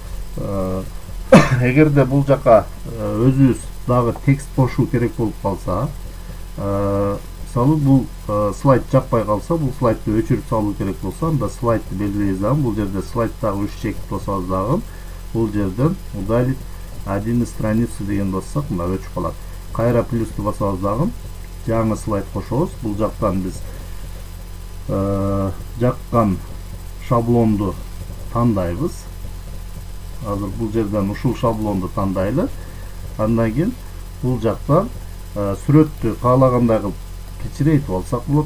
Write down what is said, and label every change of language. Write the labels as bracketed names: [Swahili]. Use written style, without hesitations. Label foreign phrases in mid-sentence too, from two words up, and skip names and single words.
[Kyrgyz] Эгерде бул жака өзүбүз дагы текст кошуу керек болуп калса, мисалы бул слайд жакпай калса, бул слайдты өчүрүп салуу керек болсо, анда слайдты белгилейбиз дагы. Бул жерде слайдтагы 3 чекти басабыз дагы. Бул жерден [Russian] удалить один из страницы [Kyrgyz] деген бассак, мына өчүп калат. Кайра плюсту басабыз дагы. Жаңы слайд кошобуз. Бул жактан биз жаккан шаблонду тандайбыз. Азыр бул жерден ушул шаблонду тандайлы. Андан кийин бул жактан сүрөттү каалагандай кылып кичирейтип алсак болот.